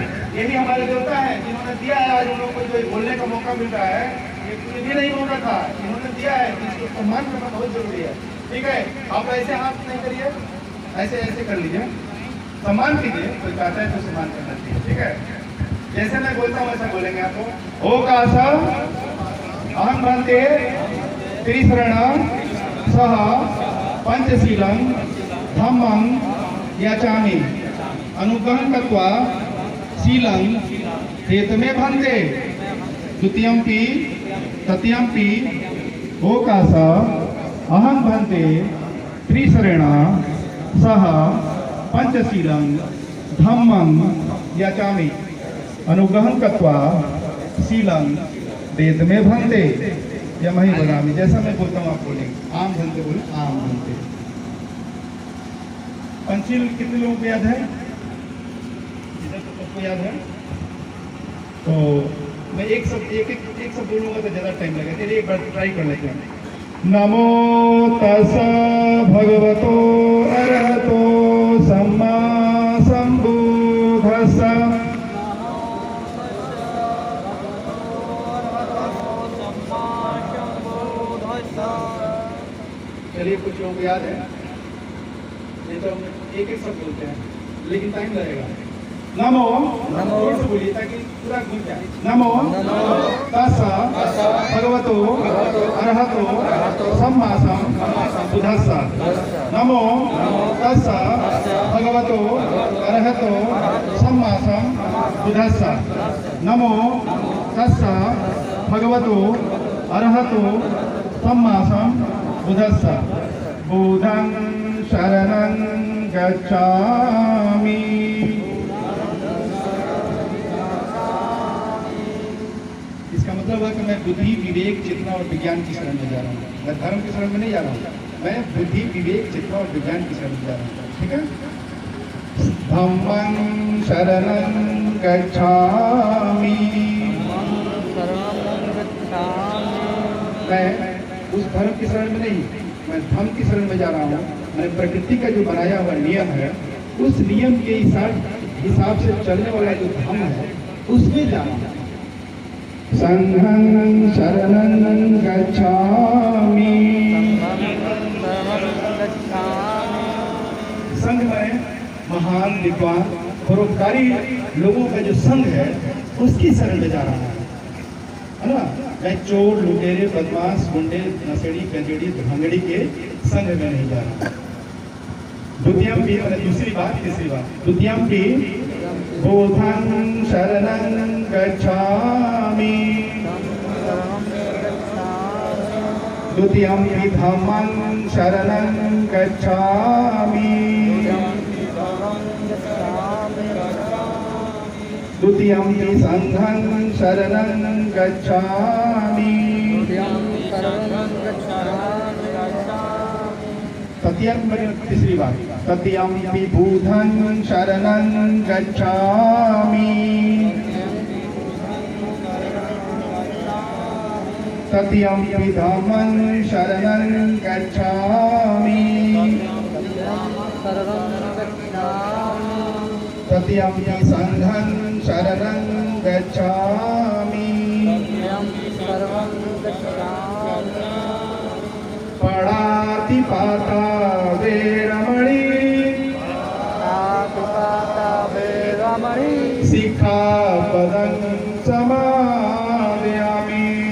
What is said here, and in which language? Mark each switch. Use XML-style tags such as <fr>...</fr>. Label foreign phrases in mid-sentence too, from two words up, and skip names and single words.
<hi>ये भी हमारे देवता है, जिन्होंने दिया है, आज उन लोगों को जो बोलने का मौका मिल रहा है, ये भी नहीं मौका था, इन्होंने दिया है, इसको सम्मान करना बहुत जरूरी है, ठीक है। आप ऐसे हाथ नहीं करिए, ऐसे कर लीजिए, सम्मान कीजिए, कोई कहता है तो सम्मान करना चाहिए, ठीक है। जैसे मैं बोलता हूँ वैसा बोलेंगे आपको।</hi> <pi>ओ कासा अहं भन्ते त्रिशरणं सह पंचशीलं धम्मं याचामि अनुग्रहं कृत्वा शीलं एतमे भन्ते द्वितीयंपि तृतीयंपि। ओ कासा अहं भन्ते त्रिशरणं सह पंचशीलं धम्मं याचामि अनुग्रहं कृत्वा शीलं वेदमे भन्ते यमहि वदामि।</pi> <hi>जैसा मैं बोलता हूँ आप बोलेंगे,</hi> <pi>आम भन्ते</pi> <hi>बोले,</hi> <pi>आम भन्ते।</pi> <hi>पंचशील कितने लोगों को याद है? इधर तो सबको याद है। तो मैं एक सब बोलूँगा तो ज़्यादा टाइम लगेगा, चलिए एक बार ट्राई कर लेते हैं।</hi> <pi>नमो तस् भगवतो अरहतो सम्मा सम्बुद्धस्स।</pi> <hi>चलिए, कुछ लोगों को याद है, ये तो एक एक शब्द बोलते हैं लेकिन टाइम लगेगा।</hi> <pi>नमो, नमो</pi> <hi>बोलिए ताकि पूरा गूंज जाए।</hi> <pi>नमो तस् भगवतो अरहतो सम्मा सम्बुद्धस्स। नमो तस् भगवतो अरहतो सम्मा सम्बुद्धस्स। नमो तस् भगवतो अरहतो सम्मा सम्बुद्धस्स। बुद्धं शरणं गच्छामि।</pi> <hi>इसका मतलब है कि मैं बुद्धि, विवेक, चेतना और विज्ञान की शरण में जा रहा हूँ। मैं धर्म की शरण में नहीं जा रहा हूँ, मैं बुद्धि, विवेक, चेतना और विज्ञान की शरण में जा रहा हूँ। ठीक है।</hi> <pi>धम्मं शरणं गच्छामि।</pi> <hi>मैं उस धर्म की शरण में नहीं, मैं धर्म की शरण में जा रहा हूँ। मैंने प्रकृति का जो बनाया हुआ नियम है, उस नियम के हिसाब से चलने वाला जो धर्म है, उसमें जा रहा हूँ।</hi> <pi>संघं शरणं गच्छामि।</pi> <hi>संघ में महान, विद्वान, परोपकारी लोगों का जो संघ है, उसकी शरण में जा रहा है ना। मैं चोर, लुटेरे, बदमाश, गुंडे, नशेड़ी, गंजेड़ी, धंगड़ी के संघ में नहीं जा रहा। द्वितीयम्पि, मैंने दूसरी बात, तीसरी बात,</hi> <pi>द्वितीयम्पि बुद्धं शरणं गच्छामि। द्वितीयम्पि धम्मं शरणं गच्छामि। द्वितीयम्पि संघं शरणं गच्छामि। तृतीयम्पि,</pi> <hi>तीसरी बात,</hi> <pi>तृतीयम्पि बुद्धं शरणं गच्छामि। तृतीयम्पि धम्मं शरणं गच्छामि। तृतीयम्पि संघं शरणं गच्छामि। पाणातिपाता वेरमणि। सिक्खापदं समादयामि।</pi>